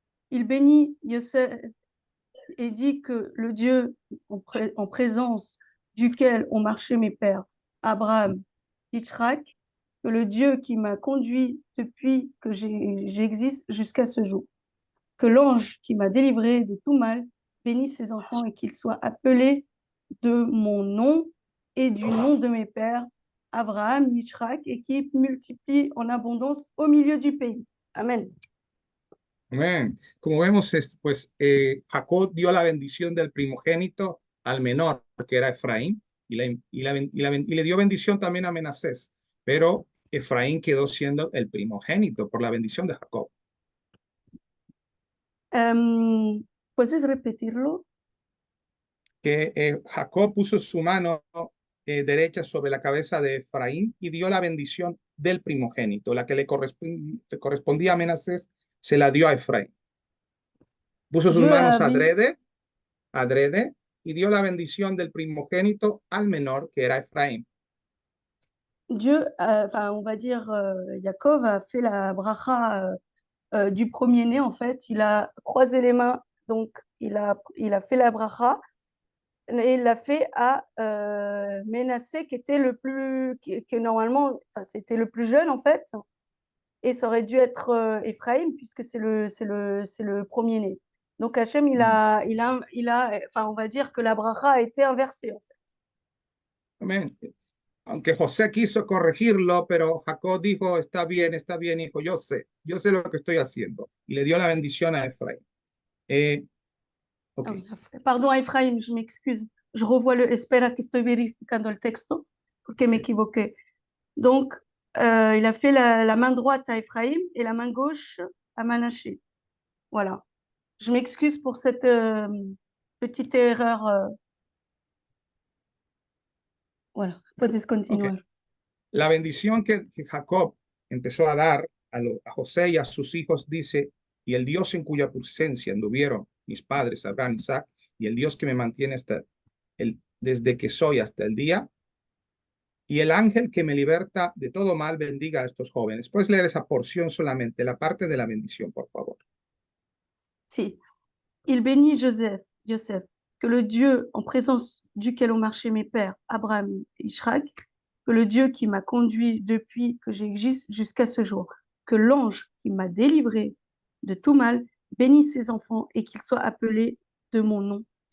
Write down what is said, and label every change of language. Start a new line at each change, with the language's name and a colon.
French: Il bénit Yosef et dit que le Dieu en présence duquel ont marché mes pères, Abraham, Yitzhak, que le Dieu qui m'a conduit depuis que j'existe jusqu'à ce jour, que l'ange qui m'a délivré de tout mal bénisse ses enfants et qu'ils soient appelés de mon nom et du nom de mes pères, Abraham, Yitzhak, et qui multiplient en abondance au milieu du pays. Amen. Amén.
Spanish: Como vemos, pues Jacob dio la bendición del primogénito al menor, que era Efraín, y le dio bendición también a Menasés, pero Efraín quedó siendo el primogénito por la bendición de Jacob. ¿Puedes repetirlo? Que Jacob puso su mano derecha sobre la cabeza de Efraín y dio la bendición del primogénito, la que le correspondía a Menasés, se la dio a Efraín. Puso sus
French: Dieu
Spanish: manos
French: a béni,
Spanish: adrede, y dio la bendición del primogénito al menor, que era Efraín.
French: enfin, on va dire, Yaakov a fait la bracha du premier-né, en fait. Il a croisé les mains, donc il a fait la bracha, et il l'a fait à Ménassé, qui était le plus, que normalement, enfin, c'était le plus jeune, en fait. Et ça aurait dû être Ephraim, puisque c'est le premier-né. Donc Hachem, enfin, on va dire que la bracha a été inversée, en fait.
Spanish: Amén. Aunque José quiso corregirlo, pero Jacob dijo, está bien, hijo, yo sé lo que estoy haciendo. Y le dio la bendición a Efraín. Ok.
French: Ah oui, pardon, Ephraim, je m'excuse. Je revois
Spanish: espera que estoy verificando el texto, porque me equivoqué.
French: Donc, il a fait la main droite à Ephraim et la main gauche à Manassé. Voilà. Je m'excuse pour cette petite erreur. Voilà,
Spanish: puedes Ok. continuar. La bendición que Jacob empezó a dar a José y a sus hijos dice, y el Dios en cuya presencia anduvieron mis padres, Abraham, Isaac, y el Dios que me mantiene desde que soy hasta el día, y el ángel que me liberta de todo mal, bendiga a estos jóvenes. ¿Puedes leer esa porción solamente, la parte de la bendición, por favor? Si.
French: Il bénit Joseph, que le Dieu en présence duquel ont marché mes pères, Abraham et Ishrak, que le Dieu qui m'a conduit depuis que j'existe jusqu'à ce jour, que l'ange qui m'a délivré de tout mal bénisse ses enfants et qu'ils soient appelés de mon nom